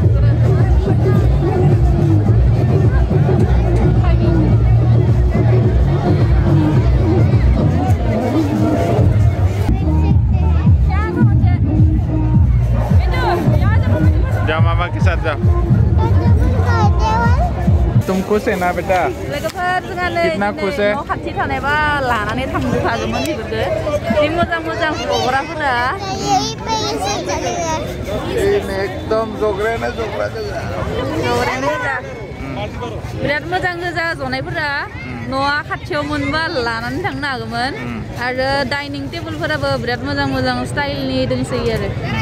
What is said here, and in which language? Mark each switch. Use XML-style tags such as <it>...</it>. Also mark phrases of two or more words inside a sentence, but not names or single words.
<hi>जा मामा के साथ जा। तुम खुश है ना बेटा? कितना खुश है?</hi> <brx>खाथि थानायबा लानानै थांजोबखागौमोन बेफोरखौ जि मोजां गग्राफोरा एकदम जग्रायानो जग्रा बिराद मोजां गोजा जनायफोरा न'आ खाथियाव मोनबा लानानै थांनो हागौमोन आरो डाइनिं टेबोलफोराबो बिराद मोजां स्टाइलनि दंसोयो आरो</brx>